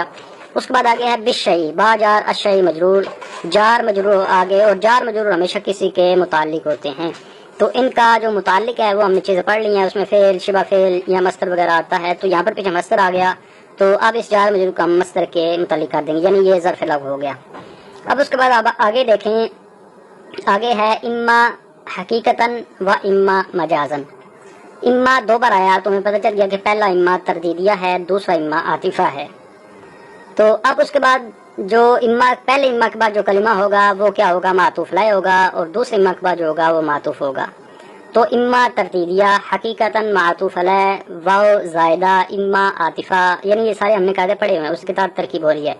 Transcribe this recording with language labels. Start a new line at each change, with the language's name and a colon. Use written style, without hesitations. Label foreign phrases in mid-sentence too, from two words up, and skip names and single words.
Urdu: اس کے بعد آگے ہے بالشیء، با جار الشیء مجرور، جار مجرور آگے، اور جار مجرور ہمیشہ کسی کے متعلق ہوتے ہیں. تو ان کا جو متعلق ہے وہ ہم نے چیزیں پڑھ لی ہیں، اس میں فعل شبہ فعل یا مصدر وغیرہ آتا ہے. تو یہاں پر پیچھے مصدر آ گیا، تو اب اس جار مجرور کو ہم مصدر کے متعلق کر دیں گے، یعنی یہ ظرف لغو ہو گیا. اب اس کے بعد اب آگے دیکھیں، آگے ہے
Arabic: اما حقیقتاً و اما مجازن.
Urdu: اما دو بار آیا تو ہمیں پتہ چل گیا کہ پہلا اما تردیدیہ ہے، دوسرا اما عاطفہ ہے. تو اب اس کے بعد جو اما پہلے اما کے بعد جو کلمہ ہوگا وہ کیا ہوگا؟ معطوف لائے ہوگا، اور دوسرے اما کے بعد جو ہوگا وہ معطوف ہوگا. تو اما تردیدیہ، حقیقتاً معطوف علیہ، واو زائدہ، اما عاطفہ، یعنی یہ سارے ہم نے قاعدے پڑھے ہوئے ہیں، اس کے ساتھ ترکیب ہو رہی ہے.